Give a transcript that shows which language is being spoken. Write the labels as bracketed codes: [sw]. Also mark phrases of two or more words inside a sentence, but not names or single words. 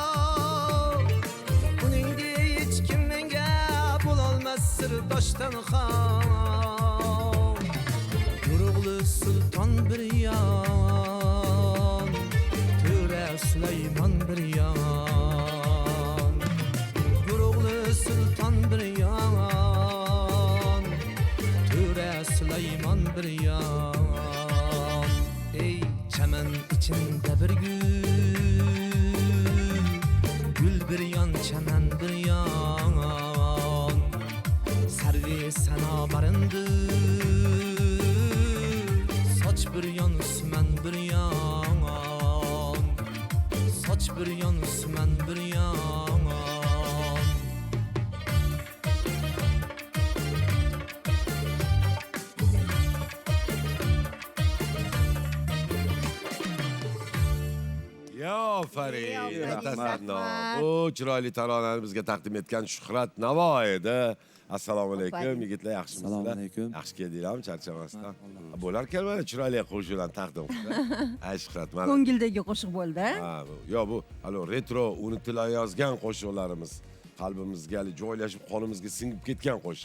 [uz] Uningda hech kim menga bo'lolmas sirdoshdan xon Urug'li sulton bir yon To'ra Sulaymon bir yon Urug'li sulton bir yon [tr] Süleyman bir yan Ey çemen içinde bir gül bir yan çemen bir yan servi sana barındı saç bir yan sümen bir yan saç bir yan sümen bir yan [uz] Aferin. Rahmat. Bu chiroyli taronani bizga taqdim etgan Shuhrat Navo edi. Assalomu alaykum yigitlar, yaxshimisizlar? Assalomu alaykum. Yaxshi keldinglarmi, charchamasdan? Bo'lar kelmadi, chiroyli qo'shiqlarni taqdim qildi. Ay Shuhrat, mana. Ko'ngildagi qo'shiq bo'ldi. Ha, yo bu hali retro unutilayozgan qo'shiqlarimiz qalbimizga joylashib, qonimizga singib ketgan qo'shiq.